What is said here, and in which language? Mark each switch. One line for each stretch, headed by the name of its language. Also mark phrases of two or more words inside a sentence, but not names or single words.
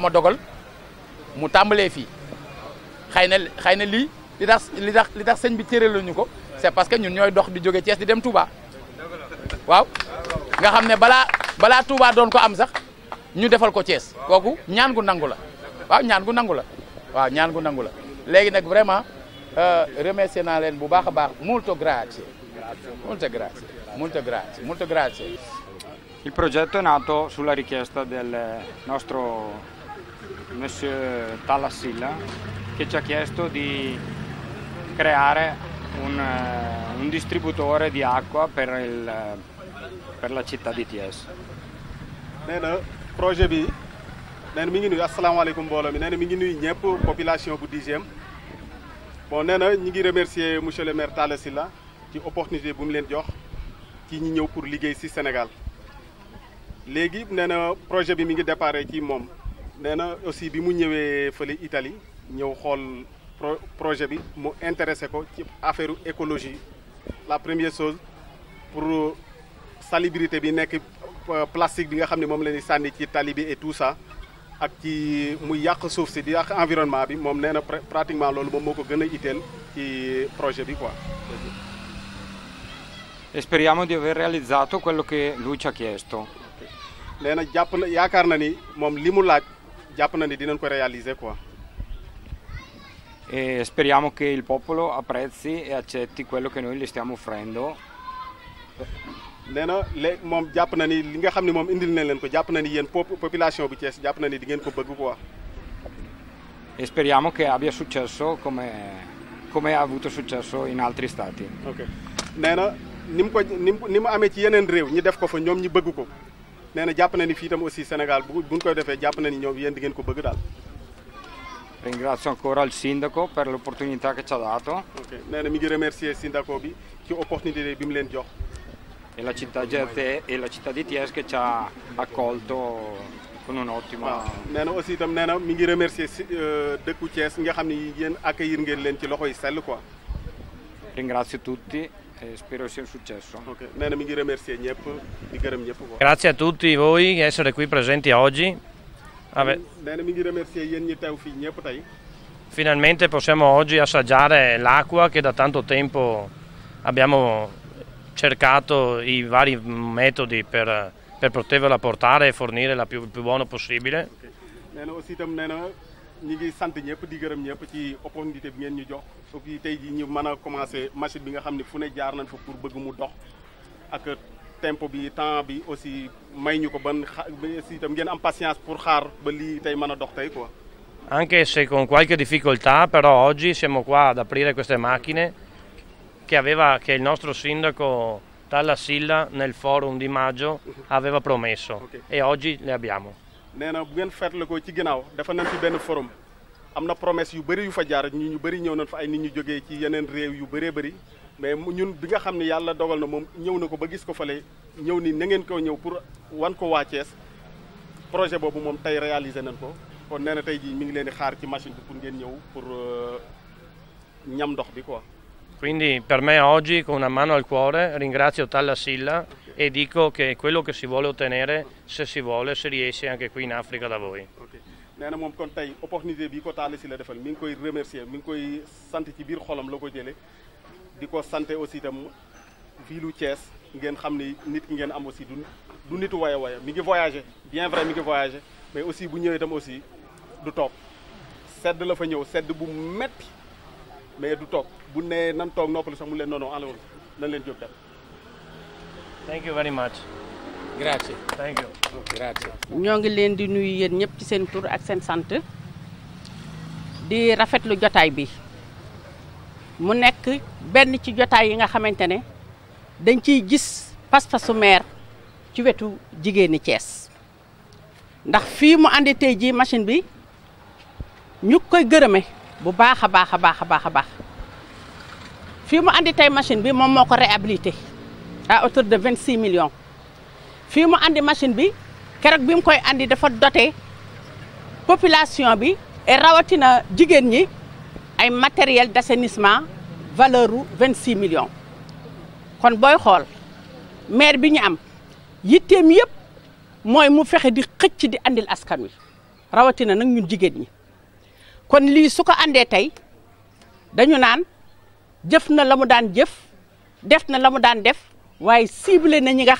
Wolof: a dogal mu tàmbalee fii xëy na lii li tax sëñ bi cëraluñu ko
French: c'est parce que
Wolof: ñun ñooy dox di jóge Thiès di dem Touba waaw nga xam ne balaa Touba doon ko am sax ñu defal ko Thiès kooku ñaan gu nangu la waaw ñaan gu nangu la léegi nag vraiment remercier naa leen bu baax a baax
Italian: molto grazie. Il progetto è nato sulla richiesta del nostro Monsieur Talassila che ci ha chiesto di creare un distributore di acqua per la città di Thiès.
Wolof: nee na projet bi nee na mi ngi nuyu asalaamaaleykum mbooloo mi nee na mi ngi nuyu ñëpp population bu 10e bon nee na ñi ngi remercier
French: monsieur le maire
Wolof: Talla Sylla ci opportunité bu mu leen jox ci ñi ñëw pour liggéey ci Sénégal léegi nee na projet bi mi ngi déparé ci moom nee na aussi bi mu ñëwee fële Italie ñëw xool projet bi mu intéressé ko ci
French: affaire écologie la première chose pour salubrité
Wolof: bi nekk plastique bi nga xam ne moom la ñuy sànni ci tali bi
French: et tout ça
Wolof: ak ci muy yàq suuf si di yàq environnement bi moom nee na pratiquement loolu moom moo ko gën a itteel ci projet bi quoi.
Italian: E speriamo di aver realizzato quello che lui ci ha chiesto.
Wolof: nee na jàpp na yaakaar na ni moom li mu laaj jàpp na ni dinañ ko réaliser quoi.
Italian: E speriamo che il popolo apprezzi e accetti quello che noi gli stiamo offrendo.
Wolof: nee na léegi moom jàpp na ni li nga xam ne moom indil na leen ko jàpp na ni yéen population bu Thiès jàpp na ni di ngeen ko bëgg quoi.
Italian: E speriamo che abbia successo come ha avuto successo in altri stati.
Wolof: ok nee na ni mu amee ci yeneen réew ñi def ko fa ñoom ñi bëgg ko nee na jàpp na ni fii tam aussi Sénégal buñ koy defee jàpp na ni ñoom yéen di ngeen ko bëgg daal.
Italian: Ringrazio ancora il sindaco per l'opportunità che ci ha dato.
Wolof: ok nee na mi ngi remercier sindaco bi ci opportunité bi mu leen jox.
Italian: E la città di Thiès che ci ha accolto con un ottimo.
Wolof: nee na aussi itam nee na mi ngi remercier dëkku Thiès nga xam ni yéen accueillir ngeen leen ci loxo yi sell quoi.
Italian: Ringrazio tutti e spero sia un successo.
Wolof: ok nee na mi ngi remercier ñëpp di gërëm ñëpp quoi.
Italian: Grazie a tutti voi di essere qui presenti oggi.
Wolof: nee na mi ngi remercier yéen ñi teew fii ñëpp tey.
Italian: Finalmente possiamo oggi assaggiare l'acqua che da tanto tempo abbiamo cercato i vari metodi per potervela portare e fornire la più buono possibile.
Wolof: nee na aussi itam nee na ñi ngi sant ñëpp di gërëm ñëpp ci opportunité bi ngeen ñu jox su fi tey jii ñu mën a commencé machine bi nga xam ne fu ne jaar nañ fa pour bëgg mu dox ak tempo bi temps bi aussi may ñu ko ban aussi itam ngeen am patience pour xaar ba lii tey mën a dox tey quoi.
Italian: Anche se con qualche difficoltà, però oggi siamo qua ad aprire queste macchine che il nostro sindaco Talla Sylla nel forum di maggio aveva promesso e oggi le abbiamo.
Wolof: nee na bu ngeen feetle ko ci ginnaaw dafa nañ fi benn forum am na promesse yu bëri yu fa jaar ñu bëri ñëw nañ fa ay nit ñu jógee ci yeneen réew yu bëree bëri mais ñun bi nga xam ne yàlla dogal na moom ñëw na ko ba gis ko fale ñëw ni na ngeen ko ñëw pour wan ko waa Thiès projet boobu moom tey réalisé nañ ko kon nee na tey jii mi ngi leen di xaar ci machine bi pour ngeen ñëw pour ñam ndox bi quoi.
Italian: Quindi per me oggi, con una mano al cuore, ringrazio Talla Silla e dico che quello che si vuole ottenere, se si vuole, si riesce anche qui in Africa da voi. Okay.
Wolof: nee na moom kon tey opportunité bi ko Talla Silla defal mi ngi koy remercier mi ngi koy sant ci biir xolam la ko jëlee di ko sant aussi itam ville Thiès ngeen xam ni nit ki ngeen am aussi du nitu waya mi ngi
French: voyager bien vrai
Wolof: mi ngi voyager mais aussi bu ñëwee itam aussi du toog sedd la fa ñëw sedd bu metti mais du toog bu nee nan toog noppalu sax mu leen noonu alors nan leen jóg dem.
English: Thank you very much.
Italian: Grazie.
English: Thank you.
Italian: Grazie.
Wolof: ñoo ngi leen di nuyu yéen ñëpp ci seen tur ak seen sant di rafetlu jotaay bi mu nekk benn ci jotaay yi nga xamante ne dañ ciy gis pas-pasu maire ci wetu jigéeni Thiès ndax fii mu andi tey jii machine bi ñu koy gërëme bu baax a baax a baax a baax a baax fii mu andi tey machine bi moom moo ko réhabilité
French: à hauteur de 26 millions
Wolof: fii mu andi machine bi keroog bi mu koy andi dafa doté population bi et rawatina jigéen ñi ay
French: matériel d'assainissement
Wolof: valeur u 26 millions kon booy xool maire bi ñu am yitteem yëpp mooy mu fexe di xëcc di andil askan wi rawatina nag ñun jigéen ñi kon lii su ko andee tey dañu naan jëf na la mu daan jëf def na la mu daan def waaye ciblé na ñi nga